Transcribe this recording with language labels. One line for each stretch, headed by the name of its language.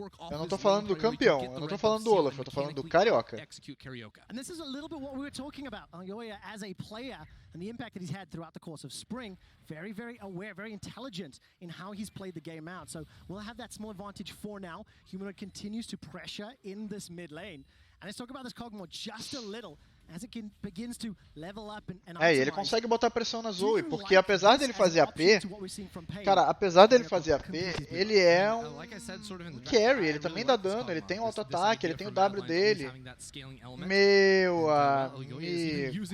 Portuguese: Eu não tô falando do campeão, eu não tô falando do Olaf, eu tô falando do Carioca.
English: And this is a little bit what we were talking about. Yoya as a player and the impact that he's had throughout the course of spring. Very, very aware, very intelligent in how he's played the game out. So we'll have that small advantage for now. Humanoid continues to pressure in this mid lane. And let's talk about this Kog'Maw just a little. As it begins to level up and
Portuguese: e ele consegue botar pressão na Zoe, porque apesar dele fazer AP, cara, apesar dele fazer AP, ele é um carry, ele também dá dano, ele tem o auto-ataque, ele tem o W dele. Meu amigo.